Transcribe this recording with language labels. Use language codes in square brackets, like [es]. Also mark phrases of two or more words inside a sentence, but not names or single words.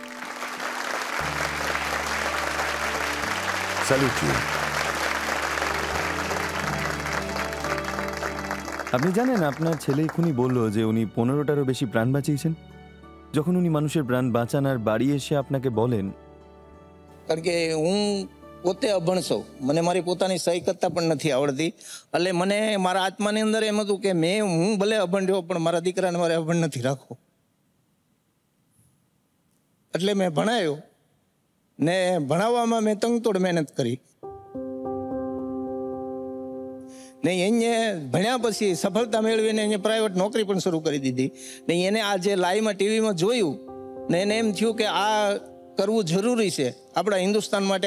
[en] Salute you. [bn] আপনি জানেন, আপনার ছেলে এখনই বলল যে উনি 15টারও বেশি প্রাণ বাঁচিয়েছেন। যখন উনি মানুষের প্রাণ বাঁচান আর বাড়ি এসে আপনাকে বলেন, [gu] કારણ કે હું પોતે અભણ છું, મને મારી પોતાની સહી કરતા પણ નથી આવડતી, એટલે મને મારા આત્માની અંદર એમ હતું કે હું ભલે અભણ રહ્યો પણ મારા દીકરાને મારે અભણ નથી રાખવો, એટલે મેં ભણાયો ને ભણાવવામાં મેં તંગતોડ મહેનત કરી ને એને ભણ્યા પછી સફળતા મેળવીને એને પ્રાઇવેટ નોકરી પણ શરૂ કરી દીધી ને એને આ જે લાઈવમાં ટીવીમાં જોયું ને એને એમ થયું કે આ કરવું જરૂરી છે આપણા હિન્દુસ્તાન માટે.